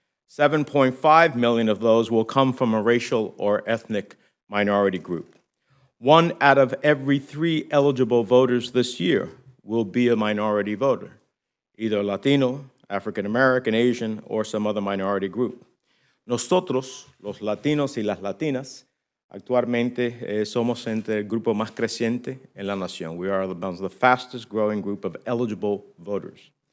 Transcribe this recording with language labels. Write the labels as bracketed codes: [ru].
[en] 7.5 million of those will come from a racial or ethnic minority group. 1 out of every 3 eligible voters this year will be a minority voter, either Latino, African American, Asian, or some other minority group. [es] Nosotros, los latinos y las latinas, actualmente somos entre el grupo más creciente en la nación. [en] We are among the fastest growing group of eligible voters.